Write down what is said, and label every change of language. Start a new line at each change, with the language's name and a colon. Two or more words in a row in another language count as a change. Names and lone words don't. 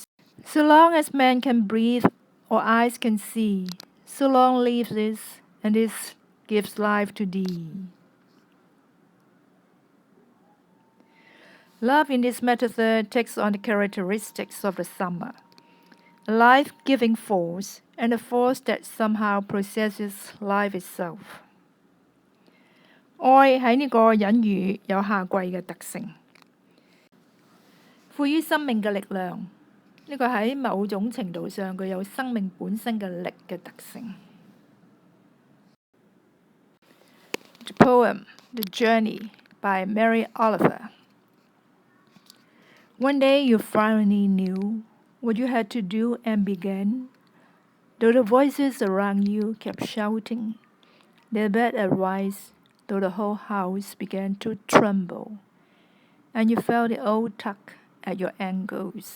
English: So long as man can breathe or eyes can see, so long live this, and this gives life to thee. Love in this metaphor takes on the characteristics of the summer, a life-giving force, and a force that somehow possesses life itself.
Cantonese: 愛喺呢個隱喻有夏季嘅特性，賦予生命嘅力量。呢個喺某種程度上佢有生命本身嘅力嘅特性。
English: The poem, The Journey by Mary Oliver. One day you finally knew what you had to do and began, though the voices around you kept shouting, Their bed arise, though the whole house began to tremble, and you felt the old tug at your ankles.